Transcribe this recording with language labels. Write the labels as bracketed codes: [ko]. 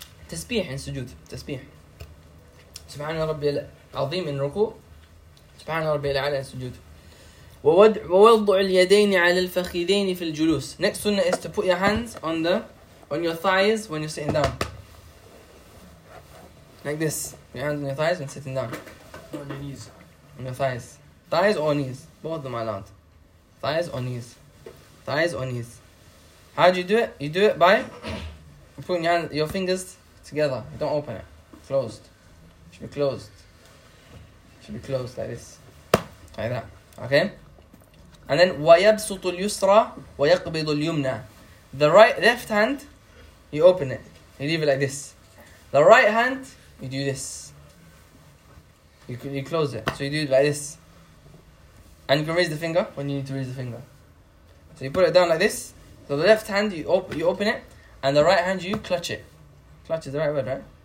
[ar] تسبيح in سجود. تسبيح. سبحان ربي العظيم in ركوع. سبحان ربي العلى in سجود. ووضع اليدين على الفخذين في الجلوس. [en] Next one is to put your hands on the on your thighs when you're sitting down. Like this, your hands on your thighs and sitting down. On your knees. On your thighs. Thighs or knees? Both of them are allowed. Thighs or knees? Thighs or knees? How do you do it? You do it by putting your fingers together. Don't open it. Closed. Should be closed. Should be closed like this. Like that. Okay? And then, [ar] وَيَبْسُطُ الْيُسْرَى وَيَقْبِضُ الْيُمْنَى. [en] The right, left hand, you open it. You leave it like this. The right hand, you do this. You close it. So you do it like this. And you can raise the finger when you need to raise the finger. So you put it down like this. So the left hand, you open it. And the right hand, you clutch it. Clutch is the right word, right?